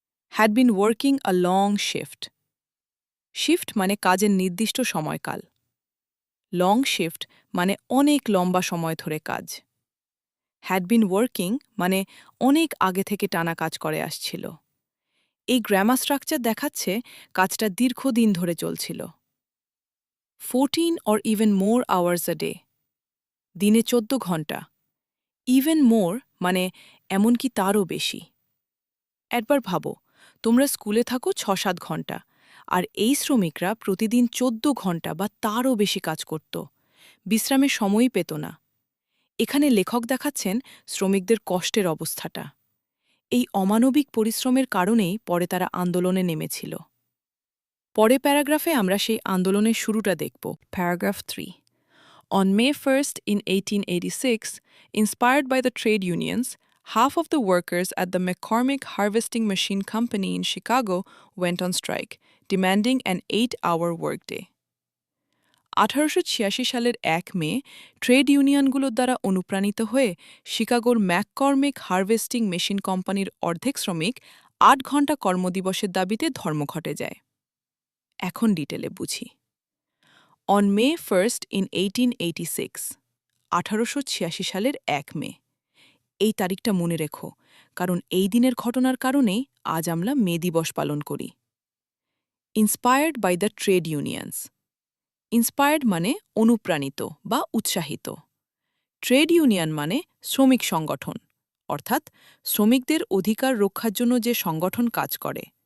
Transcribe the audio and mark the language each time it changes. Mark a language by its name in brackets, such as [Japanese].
[English] had been working a long shift, [Bangla] shift মানে কাজের নির্দিষ্ট সময়কাল। লং শিফট মানে অনেক লম্বা সময় ধরে কাজ। [English] had been working [Bangla] মানে অনেক আগে থেকে টানা কাজ করে আসছিল। এই গ্রামার স্ট্রাকচার দেখাচ্ছে কাজটা দীর্ঘদিন ধরে চলছিল। [English] 14 or even more hours a day, [Bangla] দিনে 14 ঘন্টা। [English] even more [Bangla] মানে এমনকি তারও বেশি। একবার ভাবো, তোমরা স্কুলে থাকো ৬-৭ ঘন্টা, আর এই শ্রমিকরা প্রতিদিন ১৪ ঘন্টা বা তারও বেশি কাজ করত, বিশ্রামের সময়ই পেত না। এখানে লেখক দেখাচ্ছেন শ্রমিকদের কষ্টের অবস্থাটা। এই অমানবিক পরিশ্রমের কারণেই পরে তারা আন্দোলনে নেমেছিল। পরে প্যারাগ্রাফে আমরা সেই আন্দোলনের শুরুটা দেখব। Paragraph 3। [English] On May 1st in 1886, inspired by the trade unions, half of the workers at the McCormick Harvesting Machine Company in Chicago went on strike, demanding an 8-hour workday. [Bangla] 1886 সালের ১ মে ট্রেড ইউনিয়নগুলোর দ্বারা অনুপ্রাণিত হয়ে শিকাগোর ম্যাককর্মিক হারভেস্টিং মেশিন কোম্পানির অর্ধেক শ্রমিক ৮ ঘণ্টা কর্মদিবসের দাবিতে ধর্মঘটে যায়। এখন ডিটেলে বুঝি। [English] On May 1st in 1886, [Bangla] 1886 সালের ১ মে। এই তারিখটা মনে রেখো, কারণ এই দিনের ঘটনার কারণেই আজ আমরা মে দিবস পালন করি। [English] inspired by the trade unions, inspired [Bangla] মানে অনুপ্রাণিত বা উৎসাহিত। ট্রেড ইউনিয়ন মানে শ্রমিক সংগঠন, অর্থাৎ শ্রমিকদের অধিকার রক্ষার জন্য যে সংগঠন কাজ করে।